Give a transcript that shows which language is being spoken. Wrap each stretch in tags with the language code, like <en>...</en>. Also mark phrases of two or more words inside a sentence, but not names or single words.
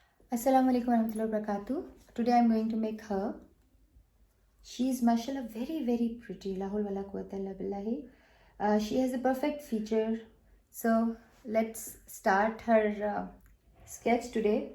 <ar>السلام عليكم ورحمة الله وبركاته.</ar> <en>Today I'm going to make her. She's mashallah very pretty.</en> <ar>لا حول ولا قوة إلا بالله. She has a perfect feature. So let's start her sketch today.</ar>